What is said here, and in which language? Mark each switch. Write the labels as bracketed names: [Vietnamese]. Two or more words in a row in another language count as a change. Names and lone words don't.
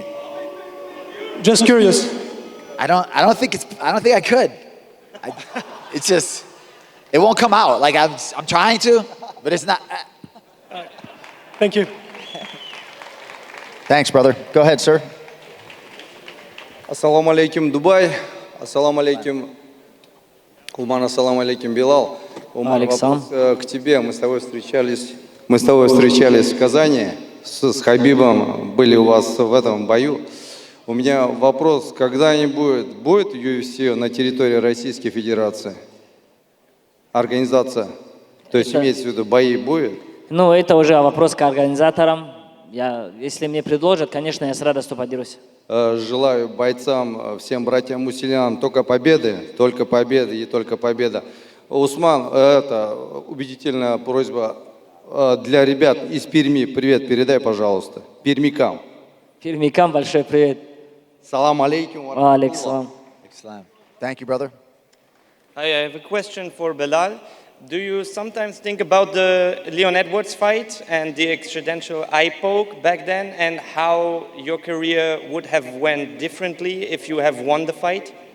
[English] Just curious. I don't think I could. It's just, it won't come out. Like I'm trying to, but it's not. Thank you. Thanks, brother. Go ahead, sir. [Arabic] السلام عليكم, Дубай. السلام عليكم, Умар. السلام عليكم, Белал. [Russian] Умар, вопрос к тебе. Мы с тобой встречались в Казани с Хабибом. Были у вас в этом бою. У меня вопрос, когда-нибудь будет UFC на территории Российской Федерации? Организация. То есть имеется в виду, бои будет? Ну, это уже вопрос к организаторам. Если мне предложат, конечно, я с радостью поделюсь. Желаю бойцам, всем братьям-мусульманам только победы и только победа. Усман, это убедительная просьба для ребят из Перми. Привет передай, пожалуйста. Пермякам. Пермякам большой привет. [Arabic] سلام عليكم. [Russian] Алейкум. [English] Thank you, brother. Hi, I have a question for Belal. Do you sometimes think about the Leon Edwards fight and the accidental eye poke back then, and how your career would have went differently if you have won the fight?